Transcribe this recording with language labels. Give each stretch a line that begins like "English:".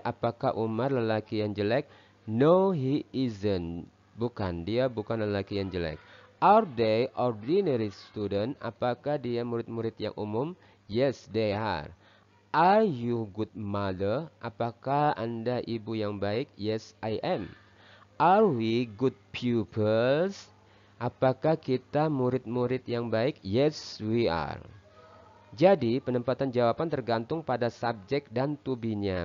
Indonesian: Apakah Umar lelaki yang jelek?
English: No, he isn't.
Indonesian: Bukan, dia bukan lelaki yang jelek.
English: Are they ordinary student?
Indonesian: Apakah dia murid-murid yang umum?
English: Yes, they are. Are you good mother?
Indonesian: Apakah Anda ibu yang baik?
English: Yes, I am. Are we good pupils?
Indonesian: Apakah kita murid-murid yang baik?
English: Yes, we are.
Indonesian: Jadi, penempatan jawaban tergantung pada subjek dan to be-nya.